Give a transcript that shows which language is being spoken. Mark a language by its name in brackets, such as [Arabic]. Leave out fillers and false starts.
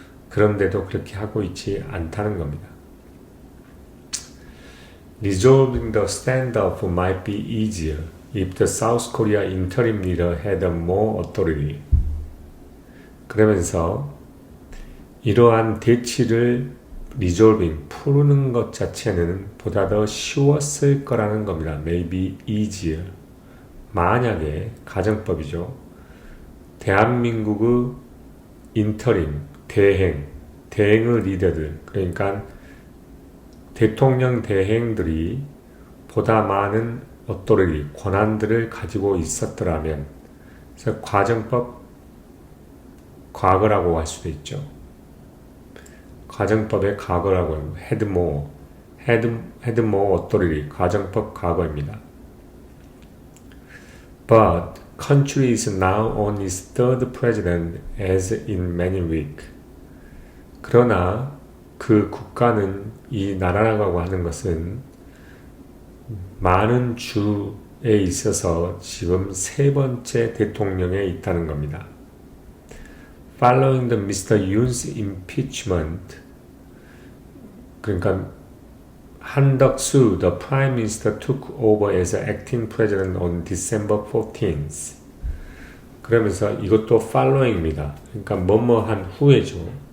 [Korean] 그런데도 그렇게 하고 있지 않다는 겁니다. [English] Resolving the standoff might be easier if the South Korea interim leader had more authority. [Korean] 그러면서 이러한 대치를 푸는 것 자체는 보다 더 쉬웠을 거라는 겁니다. Maybe easier. 만약에 가정법이죠. 대한민국의 인터림, 대행의 리더들, 그러니까 대통령 대행들이 보다 많은 authority, 권한들을 가지고 있었더라면, 그래서 가정법, 과거라고 할 수도 있죠. 가정법의 과거라고 합니다. had more authority, 가정법 과거입니다. [English] But country is now on its third president as in many weeks. [Korean] 그러나 그 국가는 이 나라라고 하는 것은 많은 주의 있어서 지금 세 번째 대통령에 있다는 겁니다. [English] Following the Mr. Yoon's impeachment, 그러니까 한덕수, the Prime Minister, took over as acting president on December 14th. [Korean] 그러면서 이것도 following입니다. 그러니까 뭐뭐한 후에죠.